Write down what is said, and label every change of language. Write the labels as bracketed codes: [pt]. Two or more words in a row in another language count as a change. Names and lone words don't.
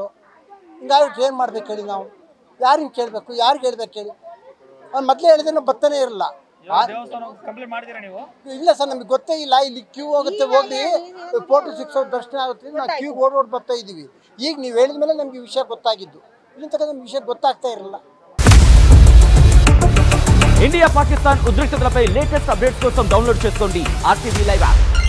[kn] ಹಿಂಗಾಗಿಟ್ಟು ಏನು ಮಾಡ್ಬೇಕು ಹೇಳಿ? ನಾವು ಯಾರಿಗೆ ಕೇಳಬೇಕು, ಯಾರಿಗೆ ಹೇಳ್ಬೇಕು ಹೇಳಿ? ಅವ್ನು ಮೊದಲೇ ಹೇಳಿದ್ರೆ ಬರ್ತಾನೆ ಇರಲ್ಲ. ಇಲ್ಲ ಸರ್, ನಮಗೆ ಗೊತ್ತೇ ಇಲ್ಲ. ಇಲ್ಲಿ ಕ್ಯೂ ಹೋಗುತ್ತೆ, ಹೋಗಿ 4 to 6 ಅವರ್ ದರ್ಶನ ಆಗುತ್ತೆ. ನಾವು ಕ್ಯೂ ಓಡೋಡಿ ಬರ್ತಾ ಇದ್ದೀವಿ. ಈಗ ನೀವು ಹೇಳಿದ ಮೇಲೆ ನಮಗೆ ವಿಷಯ ಗೊತ್ತಾಗಿದ್ದು, ಇಲ್ಲಿ ತನಕ ನಮ್ಗೆ ವಿಷಯ ಗೊತ್ತಾಗ್ತಾ ಇರಲ್ಲ. [te] ఇండియా పాకిస్తాన్ ఉద్రిక్తతలపై [en] latest updates [te] కోసం డౌన్లోడ్ చేసుకోండి RTV లైవ్ యాప్.